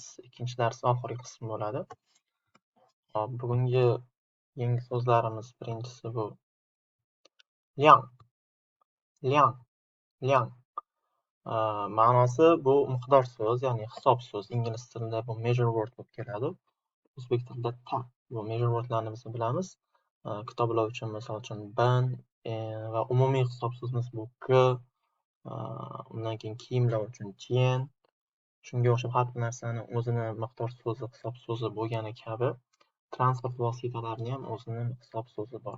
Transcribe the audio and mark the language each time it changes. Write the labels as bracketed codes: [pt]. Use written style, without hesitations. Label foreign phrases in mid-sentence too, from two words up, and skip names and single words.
[uz] Ikkinchi dars oxirgi qism bo'ladi. Hop, bugungi yangi so'zlarimiz birinchisi bu liang, liang, liang. Ma'nosi bu miqdor so'z, ya'ni hisob so'z. Ingliz tilida bu [en] measure word [uz] bo'lib keladi. O'zbek tilida ta. Bu [en] measure wordlarni [uz] biz bilamiz. Kitoblar uchun misol uchun bin va umumiy hisob so'zimiz bu g. Undan keyin kiyimlar uchun jian. Shunga o'xshab har bir narsani o'zini miqdor so'zi, hisob so'zi bo'lgani kabi transport vositalarini ham o'zini hisob so'zi bor.